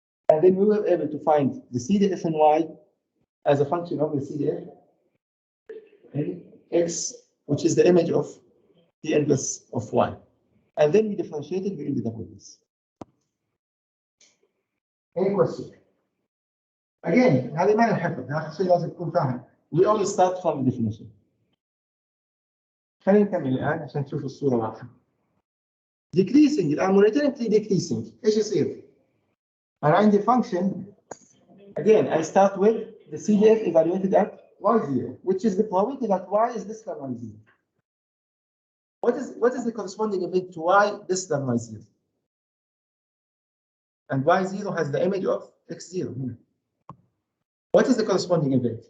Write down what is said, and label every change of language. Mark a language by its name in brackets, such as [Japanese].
[English] And then we were able to find the CDF in y as a function of the CDF in x, which is the image of the inverse of y. And then we differentiated, we ended up with this. Any question? Again, [Arabic] هذه ما نحفظ، آخر شيء لازم تكون فاهم. [English] We only start from the definition. [Arabic] خلينا نكمل الآن عشان تشوفوا الصورة واضحة. Decreasing الآن monotonic decreasing إيش يصير؟ أنا عندي function. [English] Again, I start with the CDF evaluated at y0, which is the probability that y is less than y0. What is the corresponding event to y less than y0? And y0 has the image of x0. What is the corresponding event?